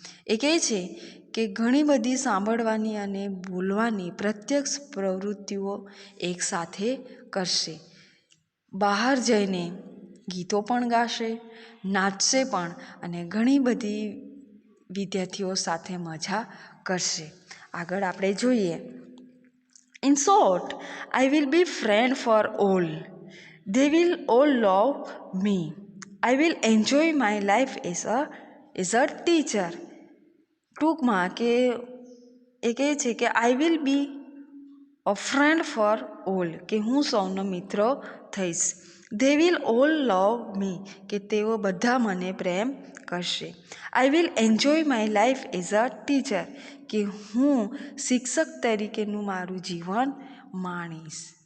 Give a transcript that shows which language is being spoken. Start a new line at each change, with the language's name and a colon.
Gujarati: એ કહે છે કે ઘણી બધી સાંભળવાની અને બોલવાની પ્રત્યક્ષ પ્રવૃત્તિઓ એકસાથે કરશે. બહાર જઈને ગીતો પણ ગાશે, નાચશે પણ અને ઘણી બધી વિદ્યાર્થીઓ સાથે મજા કરશે. આગળ આપણે જોઈએ,
English: In short, I will be friend for all. They will all love me. I will enjoy my life as a teacher.
Gujarati: ટૂંકમાં કે એ કહે છે કે
English: I will be a friend for all,
Gujarati: કે હું સૌનો મિત્ર થઈશ.
English: they will all love me,
Gujarati: કે તેઓ બધા મને પ્રેમ કરશે.
English: I will enjoy my life as a teacher,
Gujarati: કે હું શિક્ષક તરીકેનું મારું જીવન માણીશ.